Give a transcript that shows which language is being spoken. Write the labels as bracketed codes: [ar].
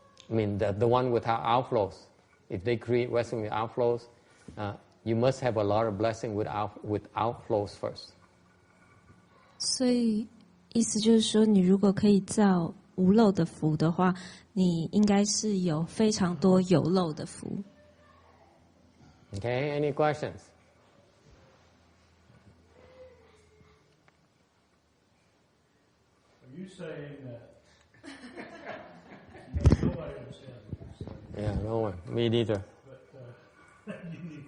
[en] I mean, the one without outflows, if they create blessing with outflows, you must have a lot of blessing with outflows first. [zh] 所以，意思就是说，你如果可以造无漏的福的话，你应该是有非常多有漏的福。 [en] Okay, any questions? Are you saying that nobody understands what you're saying? Yeah, no one. Me neither. But you neither.